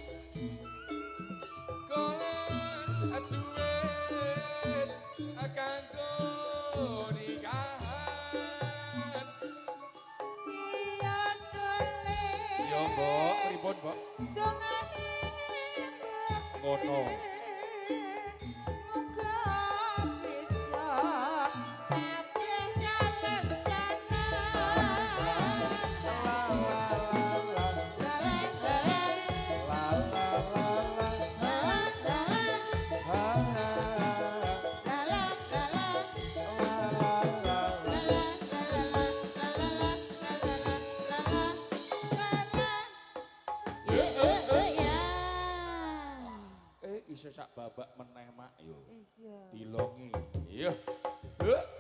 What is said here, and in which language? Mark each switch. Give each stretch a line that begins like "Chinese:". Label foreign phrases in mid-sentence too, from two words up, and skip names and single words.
Javanese: Golek duit kanggo nikahan. iya dole Ya, Mbok, pripun, Mbok? dongane Ngono. muga bisa kabeh kalem sana La la la la. La la la la. Ha ha. La la la. Iso sak babak meneh mak yo. Dilongi. Iya. Heh.